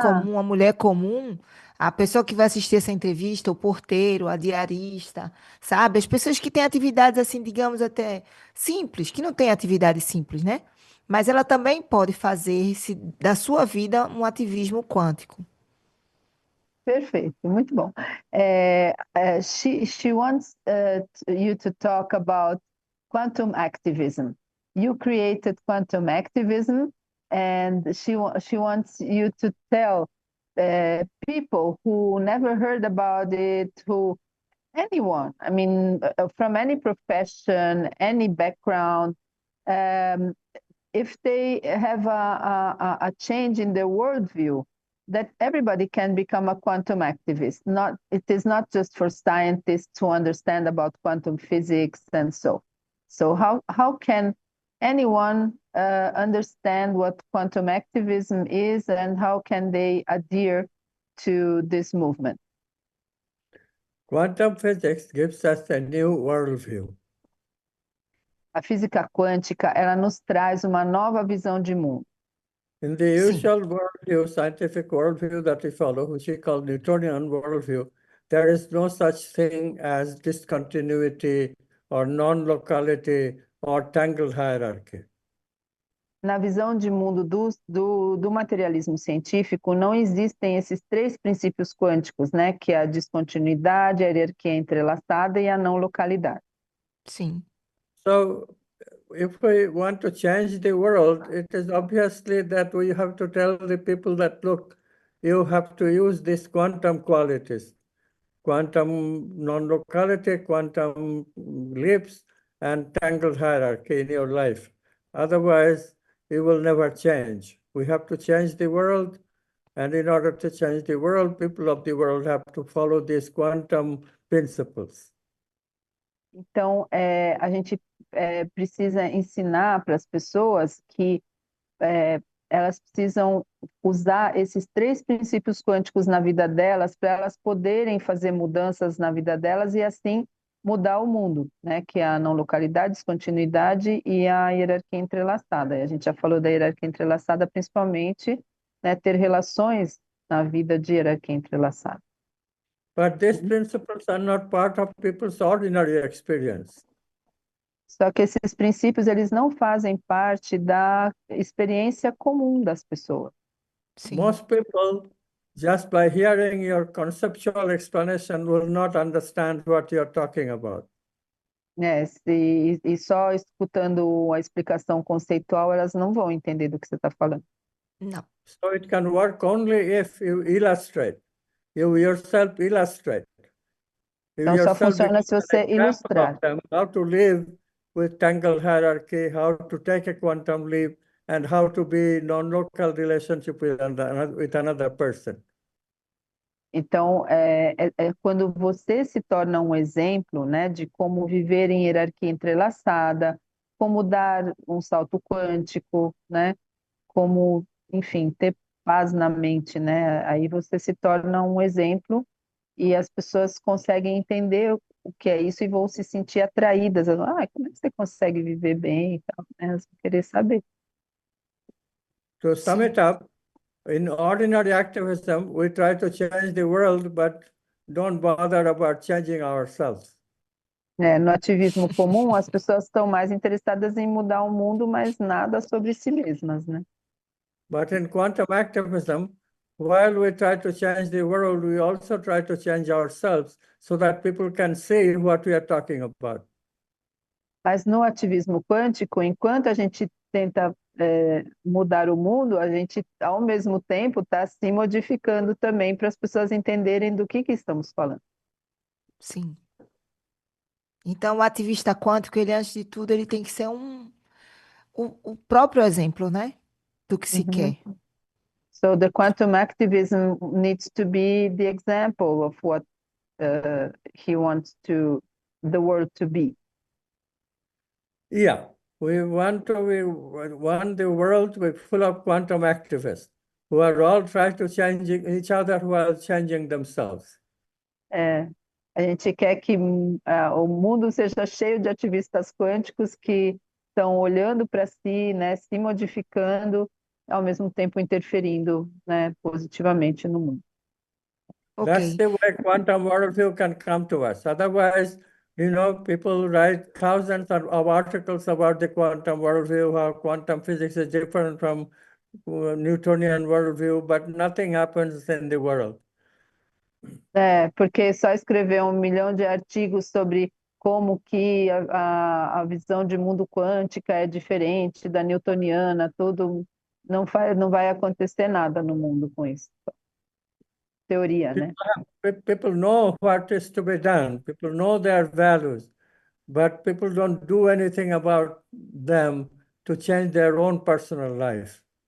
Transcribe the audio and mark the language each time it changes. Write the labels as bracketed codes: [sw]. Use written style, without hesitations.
[pt] comum, a mulher comum, a pessoa que vai assistir essa entrevista, o porteiro, a diarista, sabe? As pessoas que têm atividades assim, digamos, até simples, que não têm atividade simples, né? Mas ela também pode fazer da sua vida um ativismo quântico. perfeito, muito bom. [en] She wants you to talk about quantum activism. You created quantum activism, and she wants you to tell people who never heard about it, who anyone, I mean, from any profession, any background, um, if they have a change in their worldview, that everybody can become a quantum activist. It is not just for scientists to understand about quantum physics and so. So how can anyone understand what quantum activism is, and how can they adhere to this movement? Quantum physics gives us a new worldview. [pt] A física quântica, ela nos traz uma nova visão de mundo. [en] In the usual worldview, scientific worldview that we follow, which we call Newtonian worldview, there is no such thing as discontinuity or non-locality or tangled hierarchy. [pt] Na visão de mundo do materialismo científico, não existem esses três princípios quânticos, né? Que é a descontinuidade, a hierarquia entrelaçada e a não localidade. Sim. [en] So if we want to change the world, it is obviously that we have to tell the people that, look, you have to use these quantum qualities, quantum non-locality, quantum leaps, and tangled hierarchy in your life. Otherwise, you will never change. We have to change the world, and in order to change the world, people of the world have to follow these quantum principles. [pt] Então, a gente precisa ensinar para as pessoas que elas precisam usar esses três princípios quânticos na vida delas para elas poderem fazer mudanças na vida delas e assim mudar o mundo, né? Que é a não localidade, descontinuidade e a hierarquia entrelaçada. E a gente já falou da hierarquia entrelaçada, principalmente, né, ter relações na vida de hierarquia entrelaçada. [en] But these principles are not part of people's ordinary experience. [pt] Só que esses princípios, eles não fazem parte da experiência comum das pessoas. Sim. [en] Most people, just by hearing your conceptual explanation, will not understand what you're talking about. [pt] E só escutando a explicação conceitual, elas não vão entender do que você está falando. Não. [en] So it can work only if you illustrate. You yourself illustrate. You [pt] Então, só [en] yourself [pt] funciona se [en] become [pt] você [en] an example [pt] ilustrar. [en] of them, how to live with tangled hierarchy, how to take a quantum leap, and how to be non-local relationship with another person. [pt] Então, quando você se torna um exemplo, né, de como viver em hierarquia entrelaçada, como dar um salto quântico, né, como, enfim, ter paz na mente, né, aí você se torna um exemplo e as pessoas conseguem entender o que é isso e vão se sentir atraídas. Como é que você consegue viver bem e tal, né, elas vão querer saber. [en] To sum it up, in ordinary activism, we try to change the world, but don't bother about changing ourselves. [pt] No ativismo comum, as pessoas estão mais interessadas em mudar o mundo, mas nada sobre si mesmas, né? [en] But in quantum activism, while we try to change the world, we also try to change ourselves so that people can see what we are talking about. [pt] Mas no ativismo quântico, enquanto a gente tenta mudar o mundo, a gente, ao mesmo tempo, está se modificando também para as pessoas entenderem do que estamos falando. Sim. Então, o ativista quântico, ele, antes de tudo, ele tem que ser o próprio exemplo, né? Do que se quer. [en] So the quantum activism needs to be the example of what he wants the world to be. Yeah, we want the world with full of quantum activists who are all trying to change each other while changing themselves. [pt] A gente quer que o mundo seja cheio de ativistas quânticos que estão olhando para si, né, se modificando, ao mesmo tempo interferindo, né, positivamente no mundo. [en] That's Ok. the way quantum worldview can come to us. Otherwise, people write thousands of articles about the quantum worldview, how quantum physics is different from Newtonian worldview, but nothing happens in the world. [pt] Porque só escrever 1 milhão de artigos sobre como que a visão de mundo quântica é diferente da newtoniana, tudo, não vai acontecer nada no mundo com isso. Teoria, né? [en] People know what is to be done. People know their values, but people don't do anything about them to change their own personal life.